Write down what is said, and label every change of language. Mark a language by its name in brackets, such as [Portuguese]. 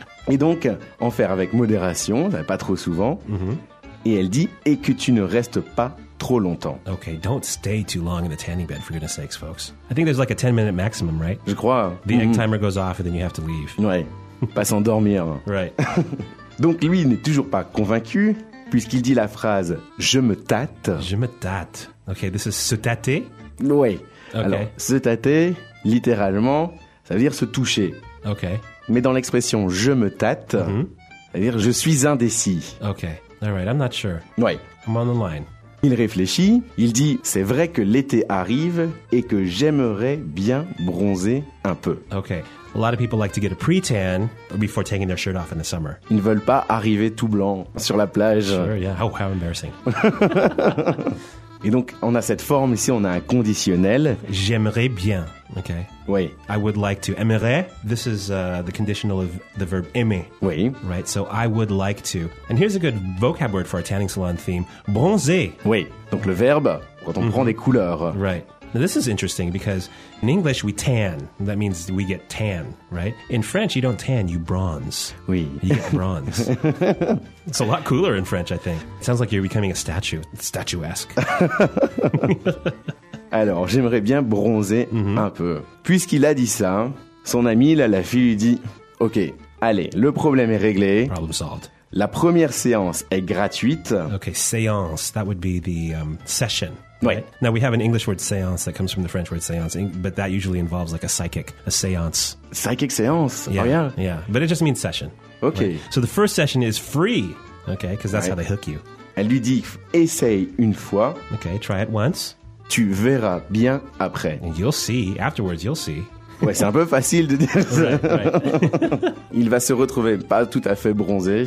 [French] Et donc, en faire avec modération, pas trop souvent. Mm-hmm. Et elle dit, et que tu ne restes pas trop longtemps. [English] Okay, don't stay too long in a tanning bed, for goodness sakes, folks. I think there's like a 10-minute maximum, right? [French] Je crois. [English] The egg timer goes off and then you have to leave. [French] Ouais, pas s'endormir. Hein. [English] Right. [French] Donc lui, il n'est toujours pas convaincu, puisqu'il dit la phrase, je me tâte. Je me tâte. [English] Okay, this is [French] se tâter? Oui. [English] Okay. [French] Alors, se tâter, littéralement, ça veut dire se toucher. [English] Okay. [French] Mais dans l'expression « je me tâte », c'est-à-dire « je suis indécis ». [English] Ok, all right, I'm not sure. [French] Oui. [English] I'm on the line. [French] Il réfléchit, il dit « c'est vrai que l'été arrive et que j'aimerais bien bronzer un peu ». [English] Ok, a lot of people like to get a pre-tan before taking their shirt off in the summer. [French] Ils ne veulent pas arriver tout blanc sur la plage. [English] Sure, yeah, how embarrassing. [French] Et donc, on a cette forme ici, on a un conditionnel. J'aimerais bien. Okay. Oui. [English] I would like to. Aimerais, this is the conditional of the verb aimer. [French] Oui. [English] Right, so I would like to. And here's a good vocab word for a tanning salon theme. Bronzer. [French] Oui, donc le verbe, quand on prend des couleurs. [English] Right. Now, this is interesting because in English, we tan. That means we get tan, right? In French, you don't tan, you bronze. Oui. You get bronze. It's a lot cooler in French, I think. It sounds like you're becoming a statue. It's statuesque. [French] Alors, j'aimerais bien bronzer un peu. Puisqu'il a dit ça, son ami, là, la fille, lui dit, « Ok, allez, le problème est réglé. » [English] Problem solved. [French] La première séance est gratuite. [English] Ok, séance, that would be the session. Right? Oui. Now, we have an English word séance that comes from the French word séance, but that usually involves like a psychic, a séance. Psychic séance, yeah, oh yeah. Yeah, but it just means session. Ok. Right? So the first session is free, ok, because that's how they hook you. [French] Elle lui dit, « Essaye une fois. » [English] Ok, try it once. [French] Tu verras bien après. [English] You'll see. Afterwards, you'll see. [French] Ouais, c'est un peu facile de dire ça. [English] Right, right. [French] Il va se retrouver pas tout à fait bronzé.